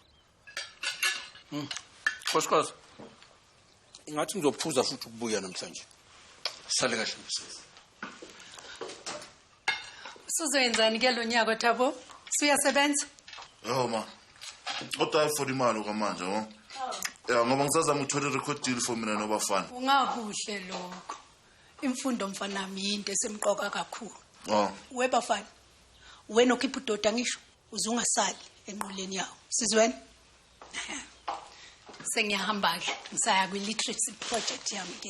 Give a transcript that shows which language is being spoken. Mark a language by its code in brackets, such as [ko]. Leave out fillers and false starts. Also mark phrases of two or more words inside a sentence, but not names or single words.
[zu] Khosikhosi. Ingathi ngizophuza futhi ukubuya namhlanje. Sale kahle msebenzi. Sizoyenzani ke lo nyaka Thabo? Siyasebenza? Yo ma. Kodwa for imali kwamanje ho. Ya ngoba ngisazama ukuthola [en] record deal [zu] for mina nobafana. Ungakuhle lokho. Imfundo mfana nami into esemqoka kakhulu. Webafana. Wena okhipha udoda ngisho uzungasali enquleni yawo. Sizweni? Sengiyahamba ke. Ngisaya kwi [en] literacy project [zu] yami ke.